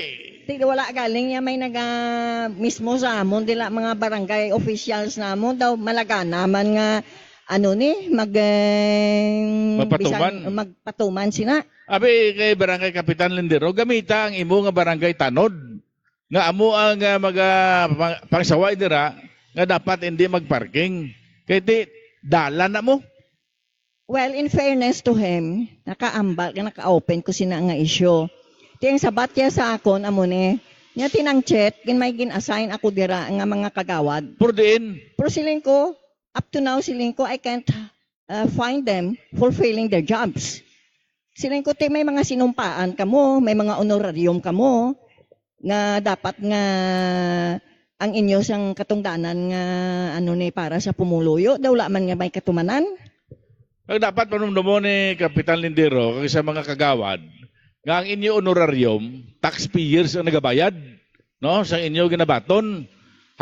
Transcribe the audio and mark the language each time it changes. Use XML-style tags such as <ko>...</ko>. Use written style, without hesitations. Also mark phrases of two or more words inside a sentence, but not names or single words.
<hil>Tig wala galing ya may naga mismo sa amon dila mga barangay officials namon daw malagana man nga ano ni Magpatuman. magpatuman sina. Abi kay Barangay Kapitan Lindero, gamita ang imo nga barangay tanod. Nga amo ang pangsaway dira nga dapat hindi magparking. Kay ti dala na mo.</hil> <en>Well, in fairness to him,</en> <hil>naka-open ko sina nga issue. Tiyang sabat ya sa akon amo ni. Nya tinang chat kin may gin-assign ako dira nga mga kagawad. Pero diin, Pero siling ko,</hil> <en>up to now</en> <hil>siling ko,</hil> <en>I can't find them fulfilling their jobs.</en> <hil>Siling ko, may mga sinumpaan kamo, may mga honorarium kamo, nga dapat nga ang inyo sang katungdanan nga ano ni para sa pumuluyo, daw man nga may katumanan. ang dapat panumdumo ni Kapitan Lindero kag sa mga kagawad nga ang inyo honorarium taxpayers ang nagabayad no sa inyo ginabaton.</hil>